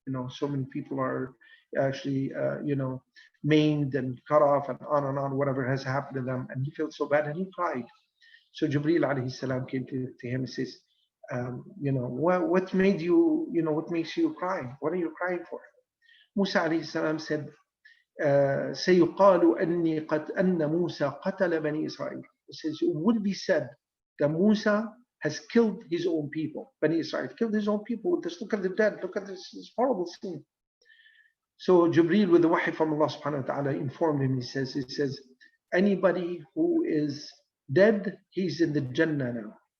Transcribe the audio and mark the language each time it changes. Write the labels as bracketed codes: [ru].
[en] So many people are actually, maimed and cut off and on, whatever has happened to them. And he felt so bad and he cried. So Jibreel alayhi salam came to him and says, what made you, what makes you cry? What are you crying for? Musa alayhi salam said, [ar] سيقال أن موسى قتل بني إسرائيل. [en] It says, it would be said that Musa has killed his own people. Bani Israel killed his own people. Just look at the dead. Look at this horrible scene. So Jibreel, with the wahi from Allah subhanahu wa ta'ala, informed him. He says, anybody who is dead, he's in the Jannah now.